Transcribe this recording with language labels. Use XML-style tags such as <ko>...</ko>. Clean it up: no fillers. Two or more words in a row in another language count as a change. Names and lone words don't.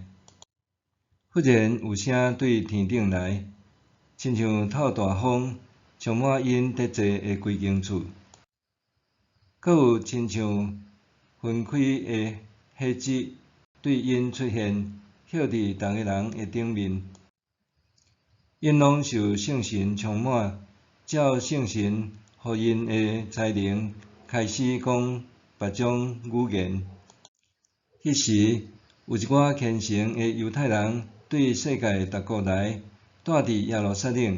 <nan>忽然有声对天顶来，亲像透大风，充满因伫坐的规间厝。阁有亲像分开的火舌对因出现，歇伫逐个人的顶面。因拢受圣神充满，照圣神予因的才能，开始讲别种语言。迄时，有一寡虔诚的犹太人对世界各国来，住伫耶路撒冷。</nan>